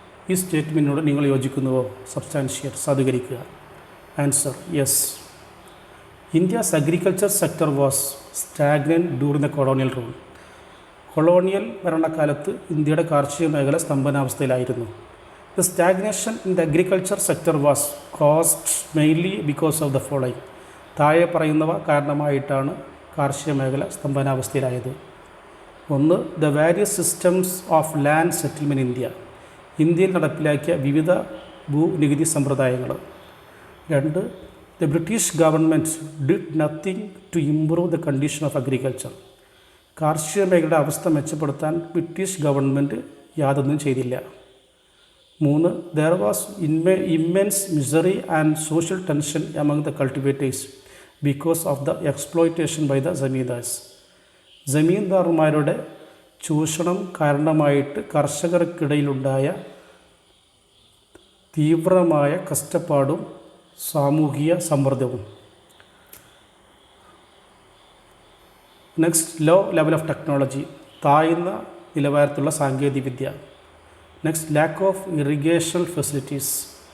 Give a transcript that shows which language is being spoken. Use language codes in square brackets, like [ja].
[ml] ഈ സ്റ്റേറ്റ്മെൻറ്റിനോട് നിങ്ങൾ യോജിക്കുന്നുവോ? Substantiate, സാധൂകരിക്കുക. [en] Answer: yes. India's agriculture sector was stagnant during the colonial rule. [ml] Colonial ഭരണകാലത്ത് ഇന്ത്യയുടെ കാർഷിക മേഖല സ്തംഭനാവസ്ഥയിലായിരുന്നു. [en] The stagnation in the agriculture sector was caused mainly because of the following. [ml] താഴെ പറയുന്നവ കാരണമായിട്ടാണ് കാർഷിക മേഖല സ്തംഭനാവസ്ഥയിലായത്. 1. [en] The various systems of land settlement in India. [ml] ഇന്ത്യയിൽ നടപ്പിലാക്കിയ വിവിധ ഭൂനികുതി സമ്പ്രദായങ്ങൾ. 2. [en] The British government did nothing to improve the condition of agriculture. [ml] കാർഷിക മേഖലയുടെ അവസ്ഥ മെച്ചപ്പെടുത്താൻ ബ്രിട്ടീഷ് ഗവൺമെൻറ് യാതൊന്നും ചെയ്തില്ല. 3. [en] There was immense misery and social tension among the cultivators because of the exploitation by the zamindars. [ml] ജമീന്ദാർമാരുടെ ചൂഷണം കാരണമായിട്ട് കർഷകർക്കിടയിലുണ്ടായ തീവ്രമായ കഷ്ടപ്പാടും സാമൂഹിക സമ്മർദ്ദവും. [en] next, low level of technology, [ml] താഴ്ന്ന നിലവാരത്തിലുള്ള സാങ്കേതികവിദ്യ. [en] next, lack of irrigation facilities,